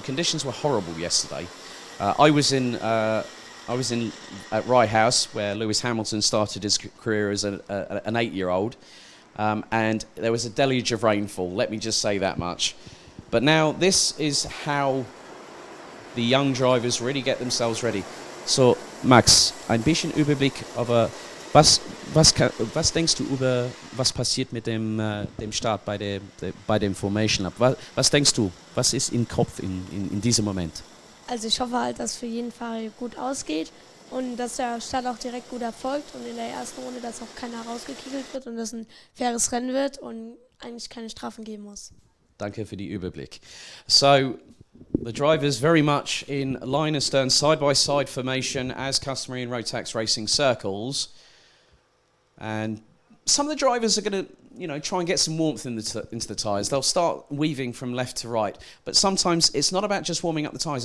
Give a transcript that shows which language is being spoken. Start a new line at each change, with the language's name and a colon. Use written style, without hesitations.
English: The conditions were horrible yesterday. I was in at Rye House, where Lewis Hamilton started his career as an 8-year-old, and there was a deluge of rainfall, let me just say that much. But now this is how the young drivers really get themselves ready.
German: So, Max, ein bisschen Überblick, aber was denkst du über, was passiert mit dem Start bei dem Formation Lab? Was denkst du, was ist im Kopf in diesem Moment? Also ich hoffe halt, dass für jeden Fahrer gut ausgeht und dass der Start auch direkt gut erfolgt und in der ersten Runde, dass auch keiner rausgekickelt wird und dass ein faires Rennen wird und eigentlich keine Strafen geben muss. Danke für die Überblick.
English: So, the drivers very much in line astern, side-by-side formation as customary in Rotax racing circles. And some of the drivers are going to, try and get some warmth into the tyres. They'll start weaving from left to right. But sometimes it's not about just warming up the tyres.